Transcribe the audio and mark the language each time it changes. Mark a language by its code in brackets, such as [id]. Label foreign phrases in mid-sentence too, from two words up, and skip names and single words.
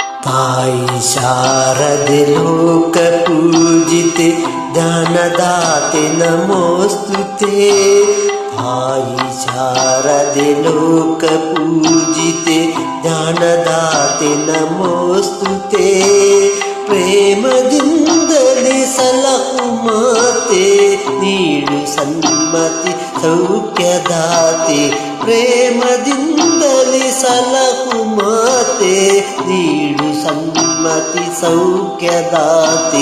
[mr] आई शारदे लोकपूजिते ज्ञानदाते नमोस्तुते। आई शारदे लोकपूजिते ज्ञानदाते नमोस्तुते। [kn] ಪ್ರೇಮದಿಂದಲೇ ಸಲಹು ಮಾತೆ ನೀಡು ಸನ್ಮತಿ ಸೌಖ್ಯದಾತೆ। ಪ್ರೇಮದಿಂದಲೇ ಸಲಹು ಮಾತೆ ನೀಡು ಸನ್ಮತಿ ಸೌಖ್ಯದಾತೆ।